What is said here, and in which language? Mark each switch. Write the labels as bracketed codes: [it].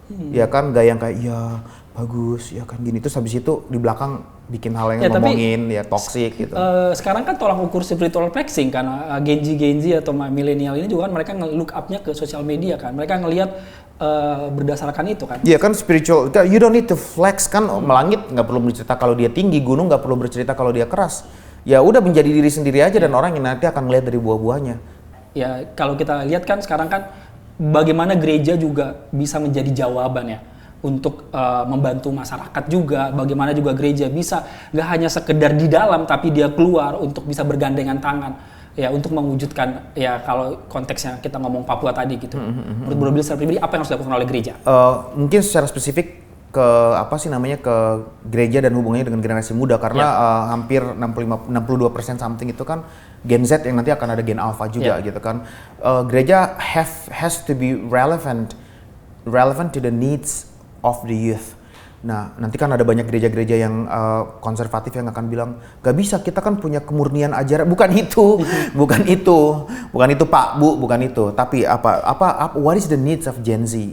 [id] Ya kan, gak yang kayak ya bagus ya kan gini, terus habis itu di belakang bikin hal yang ngomongin ya toxic gitu. Sekarang kan tolak ukur spiritual flexing kan, Gen Z atau milenial ini juga kan mereka look up-nya ke sosial media kan, mereka ngelihat berdasarkan itu kan. Iya kan, [en] spiritual, you don't need to flex [id] kan. Melangit nggak perlu bercerita kalau dia tinggi, gunung nggak perlu bercerita kalau dia keras. Ya udah, menjadi diri sendiri aja dan orang yang nanti akan melihat dari buah-buahnya. Ya kalau kita lihat kan sekarang kan bagaimana gereja juga bisa menjadi jawaban ya untuk membantu masyarakat juga. Bagaimana juga gereja bisa nggak hanya sekedar di dalam, tapi dia keluar untuk bisa bergandengan tangan ya untuk mewujudkan ya, kalau konteksnya kita ngomong Papua tadi gitu. Menurut Bro Billy secara pribadi apa yang harus dilakukan oleh gereja? Mungkin secara spesifik ke ke gereja dan hubungannya dengan generasi muda, karena hampir 62% something itu kan Gen Z yang nanti akan ada Gen Alpha juga gitu kan. [en] Gereja has to be relevant to the needs of the youth. [id] Nah, nanti kan ada banyak gereja-gereja yang konservatif yang akan bilang, gak bisa, kita kan punya kemurnian ajaran. Bukan itu, bukan itu Pak, Bu, bukan itu. Tapi [en] what is the needs of Gen Z?